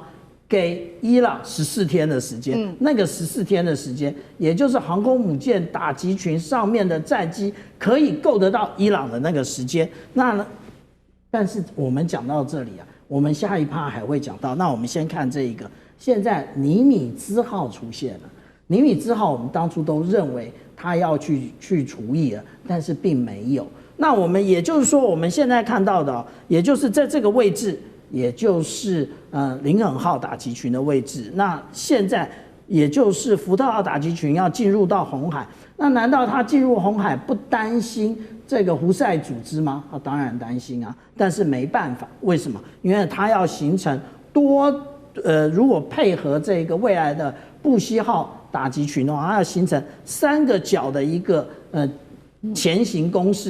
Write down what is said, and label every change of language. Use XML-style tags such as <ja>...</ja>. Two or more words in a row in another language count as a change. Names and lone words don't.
<zh>給伊朗14天的時間，那個14天的時間，也就是航空母艦打擊群上面的戰機可以夠得到伊朗的那個時間。那呢？但是我們講到這裡啊，我們下一趴還會講到。那我們先看這一個，現在尼米茲號出現了。尼米茲號我們當初都認為它要去除役了，但是並沒有。那我們也就是說，我們現在看到的，也就是在這個位置。也就是林肯號打擊群的位置，那現在也就是福特號打擊群要進入到紅海，那難道他進入紅海不擔心這個胡塞組織嗎？當然擔心啊，但是沒辦法，為什麼？因為他要形成如果配合這個未來的布希號打擊群的話，它要形成3個角的一個前行攻勢。</zh>